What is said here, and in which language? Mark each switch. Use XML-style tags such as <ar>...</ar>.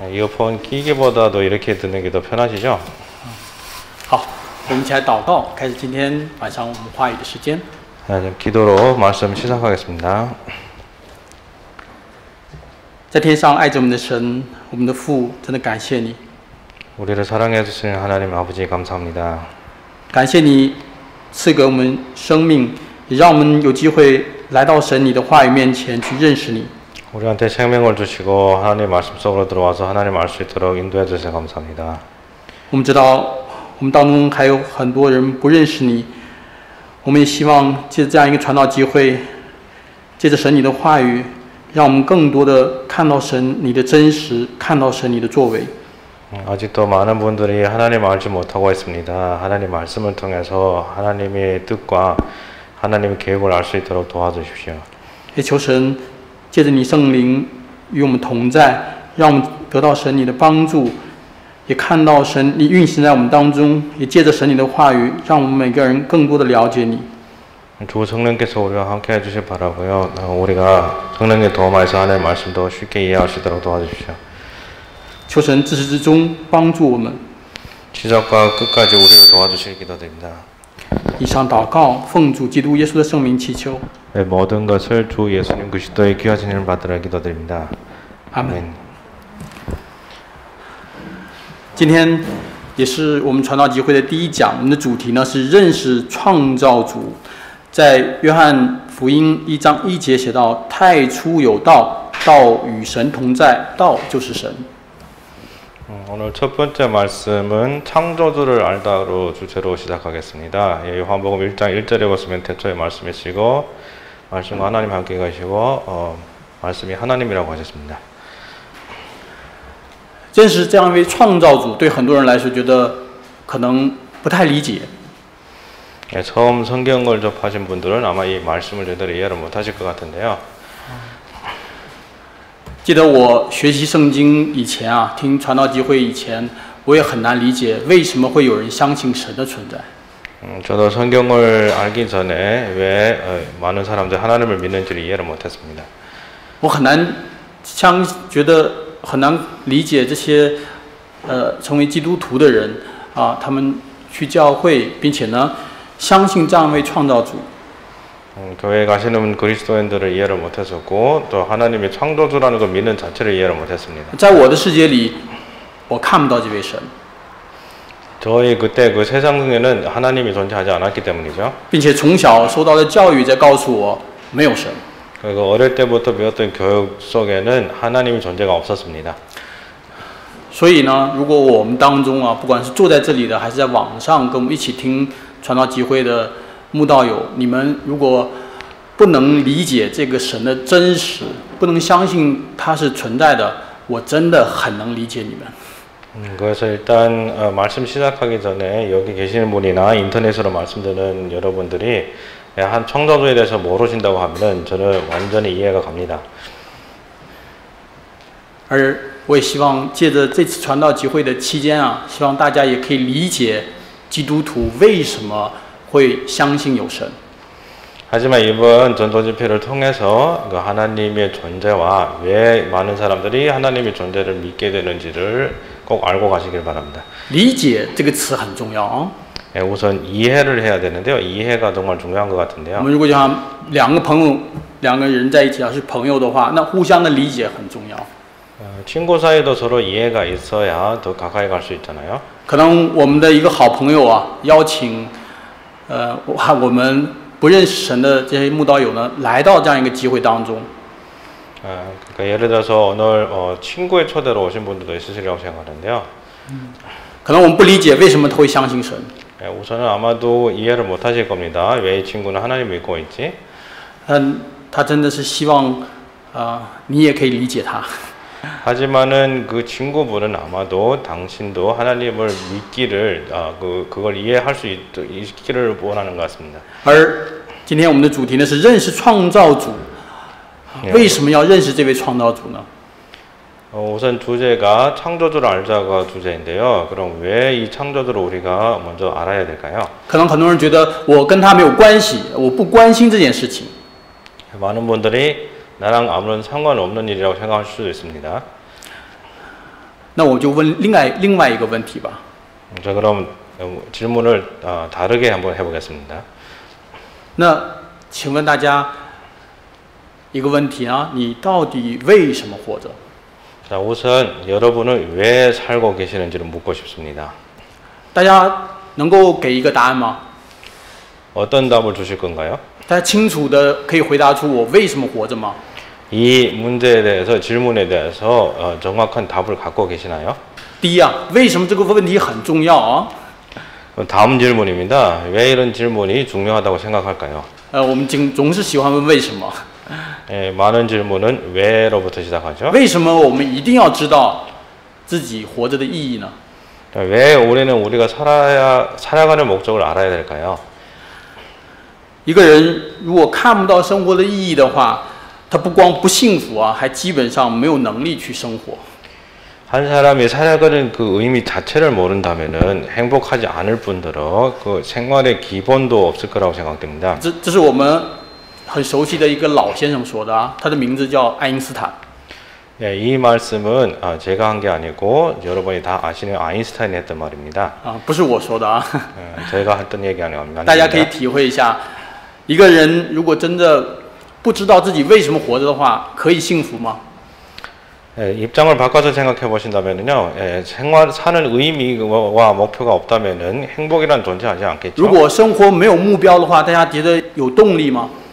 <ko>이어폰 끼기보다도 이렇게 듣는 게 더 편하시죠?</ko> <zh>好，我们一起来祷告，开始今天晚上我们话语的时间。</zh> <ko>기도로 말씀 시작하겠습니다.</ko> <zh>在天上爱着我们的神，我们的父，真的感谢你，</zh> <ko>우리를 사랑해 주시는 하나님 아버지 감사합니다.</ko> <zh>感谢你赐给我们生命，也让我们有机会来到神你的话语面前去认识你。</zh> <ko>우리한테 생명을 주시고 하나님 말씀 속으로 들어와서 하나님 알 수 있도록 인도해 주셔서 감사합니다.</ko> <zh>我们知道我们当中还有很多人不认识你，我们也希望借着这样一个传道机会，借着神你的话语，让我们更多的看到神你的真实，看到神你的作为。</zh> <ko>아직도 많은 분들이 하나님 알지 못하고 있습니다. 하나님 말씀을 통해서 하나님의 뜻과 하나님의 계획을 알 수 있도록 도와주십시오.</ko> <zh>也求神借着你圣灵与我们同在，让我们得到神你的帮助，也看到神你运行在我们当中，也借着神你的话语，让我们每个人更多的了解你。</zh> <ko>주 성령께서 우리와 함께 해주실 바라고요. 우리가 성령의 도움하에서 하나님의 말씀도 쉽게 이해할 수 있도록 도와주십시오.</ko> <zh>求神自始至终帮助我们。</zh> <ko>시작과 끝까지 우리를 도와주실 기도드립니다.</ko> <zh>以上祷告，奉主基督耶稣的圣名祈求。</zh> <ko>네, 모든 것을 주 예수님 그리스도의 귀하신 이름을 받으라 기도드립니다.</ko> <zh>阿门。今天也是我们传道集会的第一讲，我们的主题呢是认识创造主。在约翰福音1章1节写到：“太初有道，道与神同在，道就是神。”</zh> <ko>오늘 첫 번째 말씀은 창조주를 알다로 주제로 시작하겠습니다. 요한복음 1장 1절에 보시면 태초에 말씀이시고 말씀과 하나님 함께 가시고 말씀이 하나님이라고 하셨습니다.</ko> <zh>认识这样一位创造主，对很多人来说觉得可能不太理解。</zh> <ko>처음 성경을 접하신 분들은 아마 이 말씀을 제대로 이해를 못하실 것 같은데요.</ko> <zh>记得我学习圣经以前啊，听传道集会以前，我也很难理解为什么会有人相信神的存在。</zh> <ko>저도 성경을 알기 전에 왜 많은 사람들이 하나님을 믿는지를 이해를 못했습니다.</ko> <zh>我很难觉得很难理解这些成为基督徒的人啊，他们去教会，并且呢相信这样一位创造主。</zh> <ko>교회에 가시는 그리스도인들을 이해를 못했었고 또 하나님이 창조주라는 걸 믿는 자체를 이해를 못했습니다.</ko> <zh>在我的世界里，我看不到这位神。</zh> <ko>저희 그때 그 세상에는 하나님이 존재하지 않았기 때문이죠.</ko> <zh>并且从小受到的教育在告诉我没有神。</zh> <ko>그리고 어릴 때부터 배웠던 교육 속에는 하나님이 존재가 없었습니다.</ko> <zh>所以呢，如果我们当中啊，不管是坐在这里的，还是在网上跟我们一起听传道集会的慕道友，你们如果不能理解这个神的真实，不能相信它是存在的，我真的很能理解你们。</zh> <ko>그래서 일단 말씀 시작하기 전에 여기 계시는 분이나 인터넷으로 말씀 듣는 여러분들이 한 창조주에 대해서 모르신다고 하면은 저는 완전히 이해가 갑니다.</ko> <zh>而我也希望借着这次传道集会的期间啊，希望大家也可以理解基督徒为什么会相信有神。</zh> <ko>하지만 이번 전도 집회를 통해서 그 하나님의 존재와 왜 많은 사람들이 하나님의 존재를 믿게 되는지를 꼭 알고 가시길 바랍니다.</ko> <zh>理解这个词很重要啊。</zh> <ko>우선 이해를 해야 되는데요. 이해가 정말 중요한 것 같은데요.</ko> <zh>我们如果讲两个人在一起要是朋友的话，那互相的理解很重要。</zh> <ko>친구 사이도 서로 이해가 있어야 더 가까이 갈 수 있잖아요.</ko> <zh>可能我们的一个好朋友啊，邀请我们不认识神的这些慕道友呢，来到这样一个机会当中。</zh> <ko>그러니까 예를 들어서 오늘 친구의 초대로 오신 분들도 있으시리라고 생각하는데요.</ko> <zh>可能我们不理解为什么他会相信神。</zh> <ko>우선은 아마도 이해를 못하실 겁니다. 왜 이 친구는 하나님 믿고 있지?</ko> <zh>他真的是希望你也可以理解他。</zh> <ko>하지만은 그 친구분은 아마도 당신도 하나님을 믿기를 그걸 이해할 수 있기를 원하는 것 같습니다.</ko> <zh>而今天我们的主题呢是认识创造主。为什么要认识这位创造主呢？</zh> <ko>우선 주제가 창조주를 알자가 주제인데요. 그럼 왜 이 창조주를 우리가 먼저 알아야 될까요?</ko> <zh>可能很多人觉得我跟他没有关系，我不关心这件事情。</zh> <ko>많은 분들이 나랑 아무런 상관없는 일이라고 생각할 수도 있습니다.</ko> <zh>那我就问另外一个问题吧。</zh> <ko>자, 그럼 질문을 다르게 한번 해보겠습니다.</ko> <zh>那请问大家一个问题啊，你到底为什么活着？</zh> <ko>자, 우선 여러분은 왜 살고 계시는지를 묻고 싶습니다.</ko> <zh>大家能够给一个答案吗？</zh> <ko>어떤 답을 주실 건가요?</ko> <zh>大家清楚的可以回答出我为什么活着吗？</zh> <ko>이 문제에 대해서 질문에 대해서 정확한 답을 갖고 계시나요?</ko> <zh>第一啊，为什么这个问题很重要啊？</zh> <ko>다음 질문입니다. 왜 이런 질문이 중요하다고 생각할까요?</ko> <zh>我们总是喜欢问为什么？</zh> <ko>예, 많은 질문은 왜로부터 시작하죠.</ko> <zh>为什么我们一定要知道自己活着的意义呢？</zh> <ko>왜 올해는 우리가 살아가는 목적을 알아야 될까요?</ko> <zh>一个人如果看不到生活的意义的话，他不光不幸福啊，还基本上没有能力去生活。</zh> <ko>한 사람이 살아가는 그 의미 자체를 모른다면은 행복하지 않을 뿐더러 그 생활의 기본도 없을 거라고 생각됩니다.</ko> <zh>这是我们很熟悉的一个老先生说的啊，他的名字叫爱因斯坦。</zh> <ko>예, 이 말씀은 제가 한 게 아니고 여러분이 다 아시는 아인슈타인이 했던 말입니다.</ko> <zh>啊，不是我说的啊，</zh> <ko>제가 했던 얘기 아닙니다.</ko> <zh>大家可以体会一下，一个人如果真的不知道自己为什么活着的话，可以幸福吗？</zh> <ko>예, 입장을 바꿔서 생각해 보신다면요, 생활 사는 의미와 목표가 없다면은 행복이란 존재하지 않겠죠.</ko> <zh>如果生活没有目标的话，大家觉得有动力吗？</zh>